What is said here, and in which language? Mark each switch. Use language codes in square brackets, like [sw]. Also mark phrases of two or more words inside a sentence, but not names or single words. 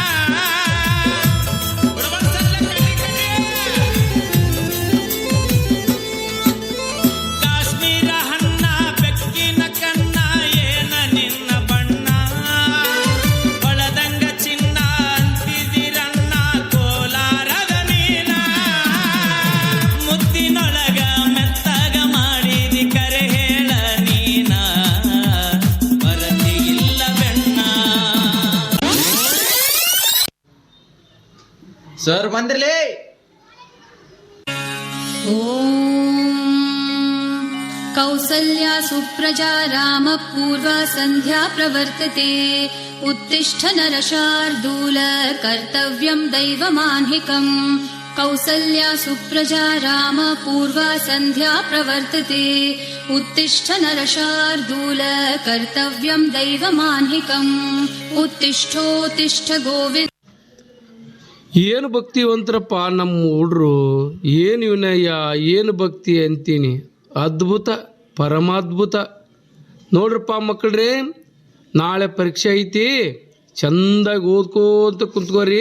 [kn] ಕಾಶ್ಮೀರ ಹಣ್ಣ ಬೆಕ್ಕಿನ ಕಣ್ಣ ಏನ ನಿನ್ನ ಬಣ್ಣ, ಹೊಳದಂಗ ಚಿನ್ನ ಅಂತಿದಿರಣ್ಣ ಕೋಲಾರದ ನೀನ. ಮುತ್ತಿನೊಳಗ ಮೆತ್ತಗ ಮಾಡಿದಿ ಕರೆ ಹೇಳ ನೀನ, ಬರತಿ ಇಲ್ಲ ಬೆಣ್ಣ. ಸರ್ ಬಂದ್ರಲೇ. [sa] कौसल्या सुप्रजा रामपूर्वा सन्ध्या प्रवर्तते उत्तिष्ठ नरशार्दूल कर्तव्यं दैवमान्हिकम् कौसल्या सुप्रजा रामपूर्वा सन्ध्या प्रवर्तते उत्तिष्ठ नरशार्दूल कर्तव्यं दैवमान्हिकम् उत्तिष्ठोत्तिष्ठ गोविन्द. [kn] ಏನು ಭಕ್ತಿವಂತರಪ್ಪ ನಮ್ಮ ಹುಡ್ರು, ಏನು ವಿನಯ, ಏನು ಭಕ್ತಿ ಅಂತೀನಿ. ಅದ್ಭುತ, ಪರಮಾದ್ಭುತ. ನೋಡ್ರಪ್ಪ ಮಕ್ಕಳ್ರಿ, ನಾಳೆ ಪರೀಕ್ಷೆ ಐತಿ, ಚಂದಾಗಿ ಓದ್ಕೋತ ಕುಂತ್ಕೋರಿ.